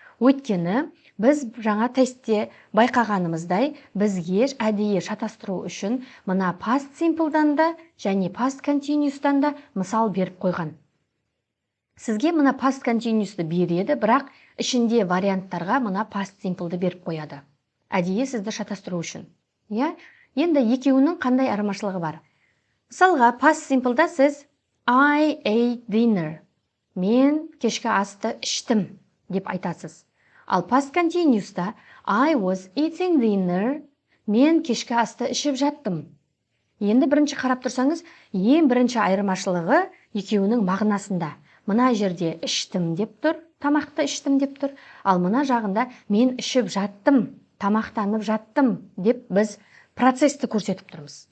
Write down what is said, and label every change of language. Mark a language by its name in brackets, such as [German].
[Kazakh] Өйткені біз жаңа тестте байқағанымыздай бізге әдейі шатастыру үшін мына past simple'дан да және past continuous'дан да мысал беріп қойған. Сізге мына past continuous'ты береді, бірақ ішінде варианттарға мына past simple'ды беріп қояды. Әдейі сізді шатастыру үшін. Иә? Енді екеуінің қандай айырмашылығы бар? Мысалға, past simple'да сіз [English] I ate dinner. [Kazakh] Мен кешкі асты іштім деп айтасыз. Ал past continuous'та [English] I was eating dinner. [Kazakh] Мен кешкі асты ішіп жаттым. Енді бірінші қарап тұрсаңыз, ең бірінші айырмашылығы екеуінің мағынасында. Мына жерде іштім деп тұр, тамақты іштім деп тұр, ал мына жағында мен ішіп жаттым, тамақтанып жаттым деп біз процесті көрсетіп тұрмыз.